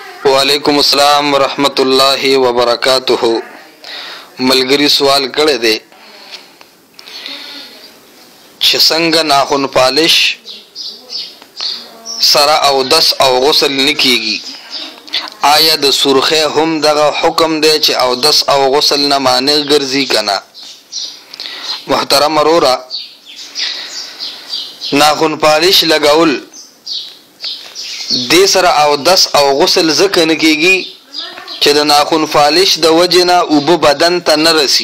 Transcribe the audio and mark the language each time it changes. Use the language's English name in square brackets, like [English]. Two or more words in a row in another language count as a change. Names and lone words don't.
[Arabic] وعليكم السلام ورحمة الله وبركاته. [Pashto] ملګري سوال کړی دی چې څنګه ناخن پالش سره او دس او غسل نکیږي، آیا د سرخه هم دغه حکم دی چې او دس او غسل نه مانع ګرځي کنه؟ محترم اورورا، ناخن پالش لګول دې سره او دس او غسل ځکه نکیږي چې د ناخن پالش د وجنه او بدن ته نه رسی.